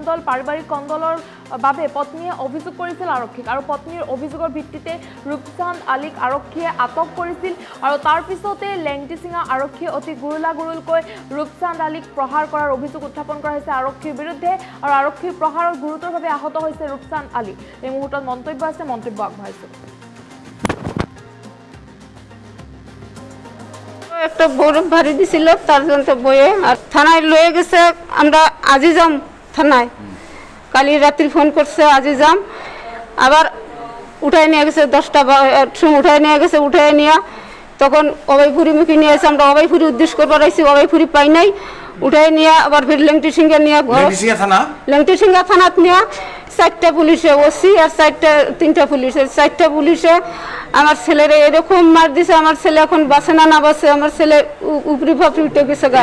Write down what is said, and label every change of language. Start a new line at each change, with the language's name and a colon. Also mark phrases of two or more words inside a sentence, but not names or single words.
Assamese: কণ্ডলৰ বাবে পত্নীয়ে অভিযোগ কৰিছিল আৰক্ষীক আৰু পত্নীৰ অভিযোগৰ ভিত্তিতে ৰূপচাঁদ আলীক আৰক্ষীয়ে আটক কৰিছিল আৰু তাৰ পিছতে লেংটিচিঙা আৰক্ষীয়ে অতি গুৰুলাগুৰুলকৈ ৰূপচাঁদ আলীক প্ৰহাৰ কৰাৰ অভিযোগ উত্থাপন কৰা হৈছে আৰক্ষীৰ বিৰুদ্ধে আৰু আৰক্ষীৰ প্ৰহাৰত গুৰুতৰভাৱে আহত হৈছে ৰূপচাঁদ আলী এই মুহূৰ্তত মন্তব্য আছে মন্তব্য আগবঢ়াইছো
Bangla: একটা বরফ ভারী দিছিল তার জন্য বয়ে আর থানায় লয়ে গেছে আমরা আজি যাম থানায় কালি রাত্রি ফোন করছে আজি যাম আবার উঠাই নিয়ে গেছে 10টা সময় উঠাই নিয়ে তখন অবাইপুরিমুখী নিয়ে এসে আমরা অবাইপুরি উদ্দেশ্য করবার আইসি অবাইপুরি পাই নাই উঠাই নিয়ে আবার ফির লেংটিসিঙ্গা নিয়ে লেংটিসিঙ্গা থানাত নিয়ে 4টা পুলিশে ওসি আর 3টা পুলিশে 4টা পুলিশে আমার ছেলেরে এরকম মার দিছে আমার ছেলে এখন বাসে না বাসে আমার ছেলে উপরি ফাপড়ি উঠে গেছে গা